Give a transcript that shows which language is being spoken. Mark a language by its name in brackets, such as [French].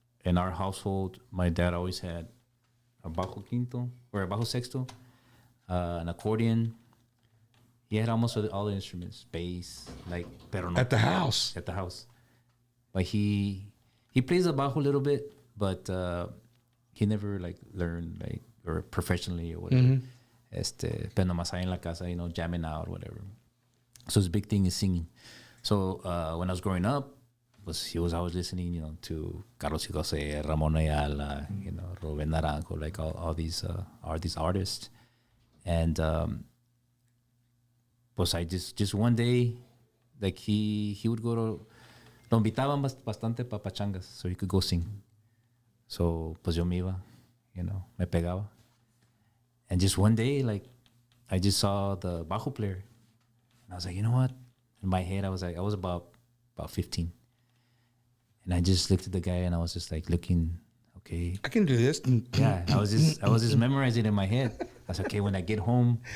[English] In our household, my dad always had a bajo quinto or a bajo sexto, an accordion. He had almost all the instruments, bass, [Spanish] pero no. [English] At the house. At the house. But he plays the bajo a little bit, but he never learned or professionally or whatever. Mm-hmm. [Spanish] Pero nomás ahí en la casa, [English] jamming out or whatever. So his big thing is singing. So when I was growing up, he was always listening, to Carlos José, Ramon Ayala, Rubén Naranjo, all these artists. And pues I just one day, he would go to, [Spanish] lo invitaban bastante pa pachangas, [English] so he could go sing. [Spanish] So pues yo me iba, me pegaba. [English] And just one day, I just saw the bajo player. And I was like, you know what? In my head, I was about 15. And I just looked at the guy and I was just looking, okay. I can do this. Yeah, I was just memorizing it in my head. I was okay, when I get home,